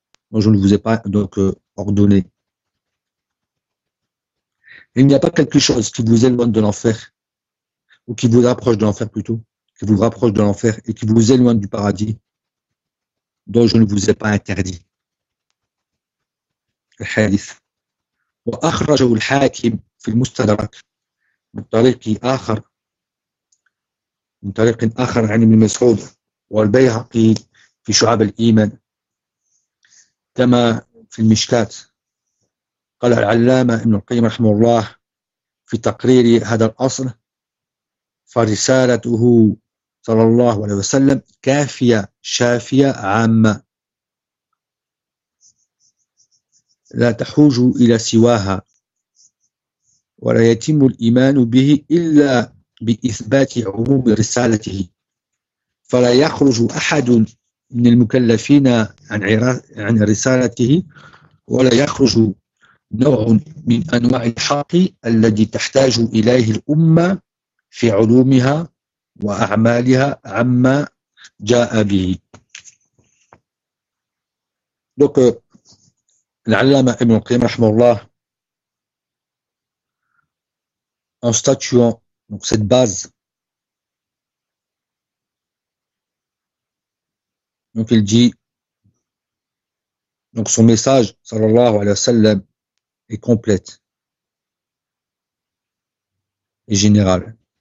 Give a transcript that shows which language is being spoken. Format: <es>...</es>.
<fr>Moi, je ne vous ai pas donc ordonné. Il n'y a pas quelque chose qui vous éloigne de l'enfer ou qui vous rapproche de l'enfer plutôt, qui vous rapproche de l'enfer et qui vous éloigne du paradis, dont je ne vous ai pas interdit.</fr> <ar>الحادث وأخرجه الحاكم في المستدرك من طريق آخر من طريق آخر عن ابن مسعود والبيهقي في شعب الإيمان كما في المشكات قال العلامة ابن القيم رحمه الله في تقرير هذا الأصل فرسالته صلى الله عليه وسلم كافية شافية عامة لا تحوج إلى سواها ولا يتم الإيمان به إلا بإثبات عموم رسالته فلا يخرج أحد من المكلفين عن رسالته ولا يخرج نوع من أنواع الحق الذي تحتاج إليه الأمة في علومها وأعمالها عما جاء به.</ar> <fr>دوك L'Allama Ibn Qayyim, rahmallah, en statuant donc cette base, donc il dit, donc son message, sallallahu alayhi wa sallam, est complète et générale.</fr>